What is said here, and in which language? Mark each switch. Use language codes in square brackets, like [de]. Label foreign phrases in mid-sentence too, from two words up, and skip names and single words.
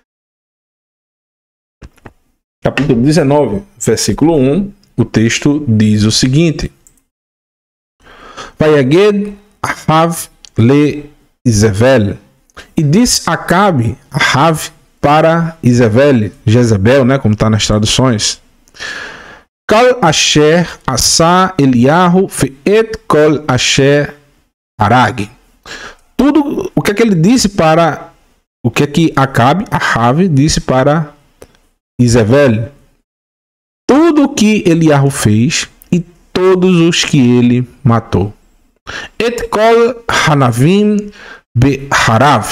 [pt] Capítulo 19, versículo 1, o texto diz o seguinte: [he] ויגד אחאב לאיזבל. [pt] E disse Acabe, Ahav, para Jezebel, né, como está nas traduções: [he] כל אשר עשה אליהו ואת כל אשר הרג. [pt] Tudo o que é que ele disse para o que é que Ahav disse para Jezebel? Tudo o que Eliyahu fez e todos os que ele matou. [he] את כל הנביאים בחרב.